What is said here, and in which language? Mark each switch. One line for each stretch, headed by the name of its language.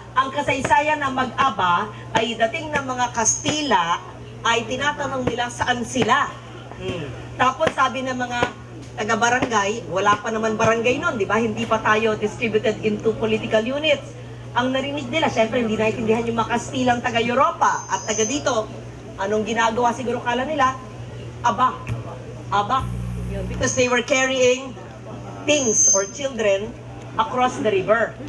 Filipino: Ang kasaysayan ng Mag-aba ay dating ng mga Kastila ay tinatanong nila saan sila. Tapos sabi ng mga taga-barangay, wala pa naman barangay nun, diba? Hindi pa tayo
English: distributed into political units.
Filipino: Ang narinig nila, syempre hindi naintindihan yung mga Kastilang taga-Europa at taga dito. Anong ginagawa siguro kala nila? Aba. Aba.
English: Because they were carrying things or children across the river.